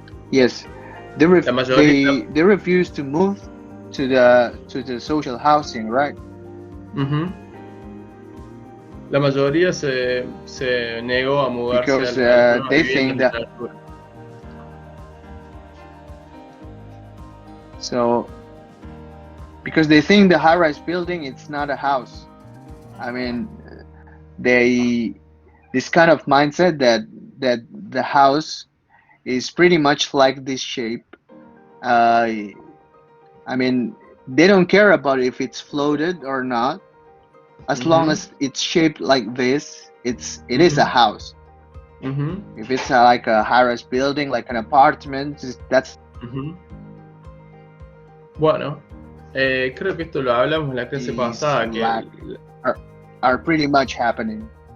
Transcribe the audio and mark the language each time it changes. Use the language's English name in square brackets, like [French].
[English] Yes, they refuse to move to the social housing, right? Uh-huh. [Spanish] La mayoría se negó a mudarse [English] because a they think that. So, because they think the high-rise building it's not a house. I mean, this kind of mindset that the house is pretty much like this shape. I mean, they don't care about if it's floated or not, as long as it's shaped like this. It is a house. If it's like a high-rise building, like an apartment, that's. [Spanish] Bueno, creo que esto lo hablamos en la clase pasada, que [English] are pretty much happening.